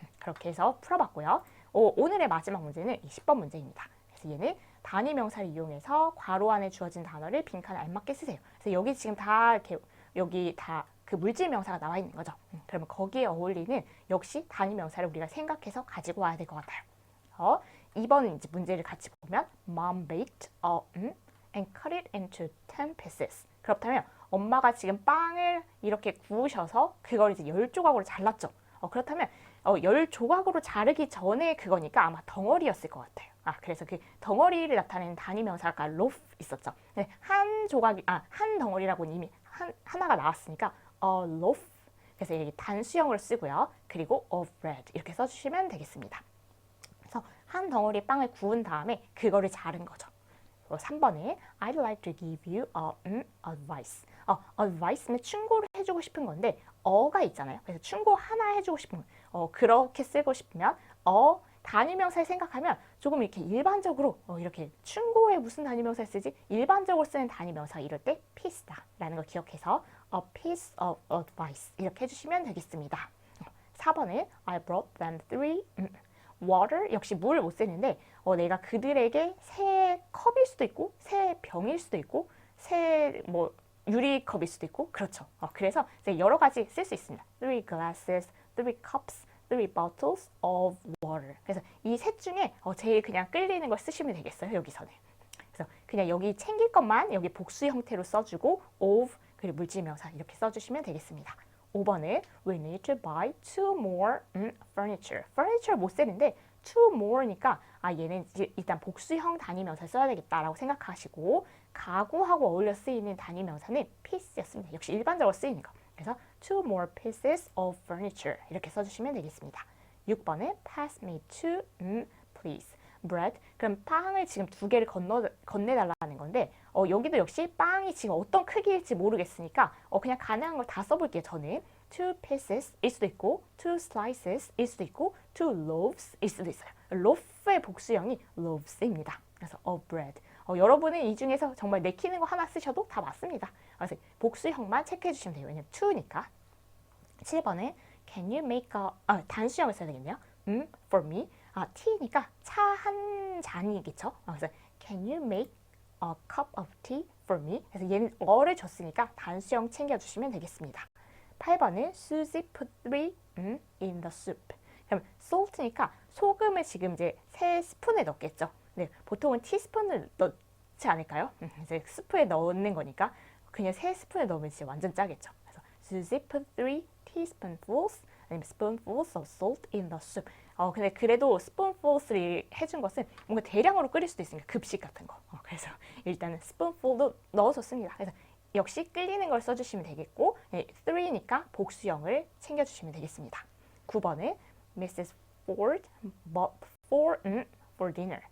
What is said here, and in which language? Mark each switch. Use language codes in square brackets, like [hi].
[ko] 그렇게 해서 풀어봤고요. 오늘의 마지막 문제는 10번 문제입니다. 그래서 얘는 단위명사를 이용해서 괄호 안에 주어진 단어를 빈칸에 알맞게 쓰세요. 그래서 여기 지금 다 이렇게 여기 다 그 물질명사가 나와 있는 거죠. 그러면 거기에 어울리는 역시 단위명사를 우리가 생각해서 가지고 와야 될 것 같아요. 2번은 이제 문제를 같이 보면 [en] Mom baked and cut it into 10 pieces. [ko] 그렇다면 엄마가 지금 빵을 이렇게 구우셔서 그걸 이제 10조각으로 잘랐죠. 그렇다면 10조각으로 자르기 전에 그거니까 아마 덩어리였을 것 같아요. 그래서 그 덩어리를 나타내는 단위명사가 loaf 있었죠. 한 조각이 한 덩어리라고는 이미 하나가 나왔으니까 a loaf. 그래서 여기 단수형으로 쓰고요. 그리고 of bread 이렇게 써주시면 되겠습니다. 그래서 한 덩어리 빵을 구운 다음에 그거를 자른 거죠. 3번에 [en] I'd like to give you advice. [ko] advice는 충고를 해주고 싶은 건데 어가 있잖아요. 그래서 충고 하나 해주고 싶은 그렇게 쓰고 싶으면 단위명사를 생각하면 조금 이렇게 일반적으로 이렇게 충고에 무슨 단위명사를 쓰지? 일반적으로 쓰는 단위명사 이럴 때 piece다라는 걸 기억해서 [en] a piece of advice [ko] 이렇게 해주시면 되겠습니다. 4번에 [en] I brought them 3 water [ko] 역시 물 못 쓰는데 내가 그들에게 새 컵일 수도 있고 새 병일 수도 있고 새 유리컵일 수도 있고 그렇죠. 그래서 이제 여러 가지 쓸 수 있습니다. [en] 3 glasses, 3 cups, 3 bottles of water. [ko] 그래서 이 셋 중에 제일 그냥 끌리는 걸 쓰시면 되겠어요. 여기서는. 그래서 그냥 여기 챙길 것만 여기 복수 형태로 써주고 of 그리고 물질명사 이렇게 써주시면 되겠습니다. 5번에 [en] we need to buy 2 more furniture. [ko] furniture 못 쓰는데 2 more니까 얘는 일단 복수형 단위명사 써야 되겠다라고 생각하시고 가구하고 어울려 쓰이는 단위명사는 piece였습니다. 역시 일반적으로 쓰이는 거. 그래서 [en] 2 more pieces of furniture [ko] 이렇게 써주시면 되겠습니다. 6번에 [en] pass me 2 please. bread. [ko] 그럼 빵을 지금 2개를 건네달라는 건데 여기도 역시 빵이 지금 어떤 크기일지 모르겠으니까 그냥 가능한 걸 다 써볼게요. 저는 2 pieces 일 수도 있고 2 slices 일 수도 있고 2 loaves 일 수도 있어요. loaf의 복수형이 loaves입니다. 그래서 [en] of bread. [ko] 여러분은 이 중에서 정말 내키는 거 하나 쓰셔도 다 맞습니다. 그래서 복수형만 체크해 주시면 돼요. 왜냐면 2니까. 7번은 [en] Can you make [ko] 단수형을 써야 되겠네요. [en] for me. [ko] tea니까 차 한 잔이겠죠. 그래서 [en] Can you make a cup of tea for me? [ko] 그래서 얘는 어를 줬으니까 단수형 챙겨주시면 되겠습니다. 8번은 [en] Susie put 3 in the soup. [ko] 그럼 salt니까 소금을 지금 이제 3스푼에 넣겠죠. 네, 보통은 티스푼을 넣지 않을까요? 이제 스프에 넣는 거니까 그냥 3스푼에 넣으면 진짜 완전 짜겠죠. 그래서 [en] Susie put 3 teaspoonfuls [ko] 아니면 [en] spoonfuls of salt in the soup. [ko] 근데 그래도 spoonfuls를 해준 것은 뭔가 대량으로 끓일 수도 있으니까 급식 같은 거. 그래서 일단은 spoonful도 넣어줬습니다. 그래서 역시 끓이는 걸 써주시면 되겠고 3니까 복수형을 챙겨주시면 되겠습니다. 9번은 [en] Mrs. Ford bought for dinner.